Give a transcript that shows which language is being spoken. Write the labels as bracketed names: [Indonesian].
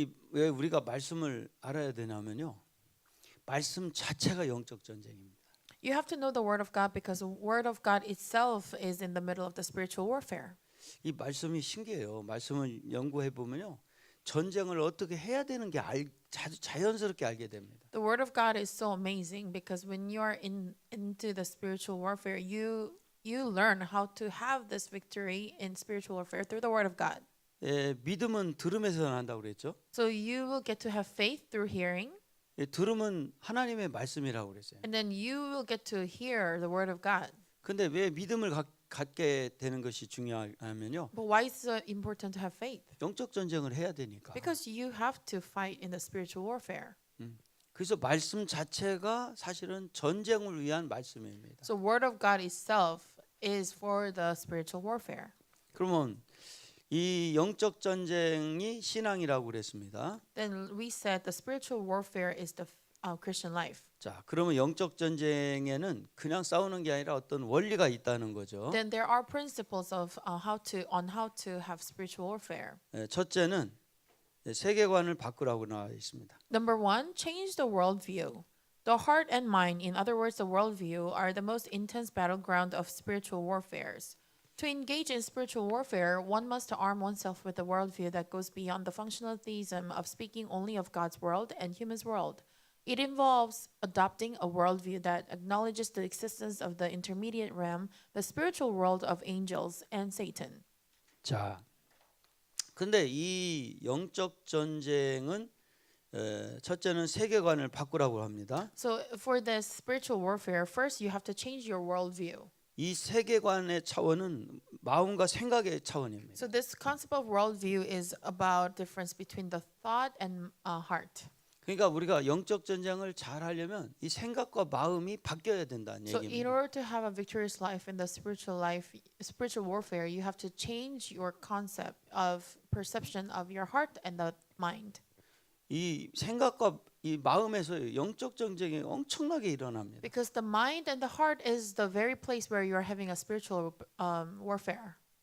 [Korean] 왜 우리가 말씀을 알아야 되냐면요. 말씀 자체가 영적 전쟁입니다. [English] You have to know the word of God because the word of God itself is in the middle of the spiritual warfare. [Korean] 이 말씀이 신기해요. 말씀을 연구해 보면요. 전쟁을 어떻게 해야 되는 게 자연스럽게 알게 됩니다. [English] The word of God is so amazing because when you are into the spiritual warfare, you learn how to have this victory in spiritual warfare through the word of God. [Korean] 믿음은 들음에서 난다고 그랬죠. [English] So you will get to have faith through hearing. [Korean] 들음은 하나님의 말씀이라고 그랬어요. [English] And then you will get to hear the word of God. [Korean] 근데 왜 믿음을 갖게 되는 것이 중요하냐면요. [English] But why is it important to have faith? [Korean] 영적 전쟁을 해야 되니까. [English] Because you have to fight in the spiritual warfare. [Korean] 그래서 말씀 자체가 사실은 전쟁을 위한 말씀입니다. [English] So word of God itself is for the spiritual warfare. [Korean] 그러면 이 영적 전쟁이 신앙이라고 그랬습니다. [English] Then we said the spiritual warfare is the Christian life. [Korean] 자, 그러면 영적 전쟁에는 그냥 싸우는 게 아니라 어떤 원리가 있다는 거죠. [English] Then there are principles of how to have spiritual warfare. [Korean] 첫째는 세계관을 바꾸라고 나와 있습니다. [English] Number one, change the worldview. The heart and mind, in other words, the worldview, are the most intense battleground of spiritual warfares. To engage in spiritual warfare, one must arm oneself with a worldview that goes beyond the functional theism of speaking only of God's world and human's world. It involves adopting a worldview that acknowledges the existence of the intermediate realm, the spiritual world of angels and Satan. [Korean] 자, 근데 이 영적 전쟁은 첫째는 세계관을 바꾸라고 합니다. [English] So for this spiritual warfare, first you have to change your worldview. [Korean] 이 세계관의 차원은 마음과 생각의 차원입니다. [English] So this concept of worldview is about difference between the thought and heart. [Korean] 그러니까 우리가 영적 전쟁을 잘 하려면 이 생각과 마음이 바뀌어야 된다는 [English] So in [Korean] 얘기입니다. [English] order to have a victorious life in the spiritual warfare, you have to change your concept of perception of your heart and the mind. [Korean] 이 생각과 이 마음에서 영적 전쟁이 엄청나게 일어납니다. [English] Because the mind and the heart is the very place where you are having a spiritual warfare.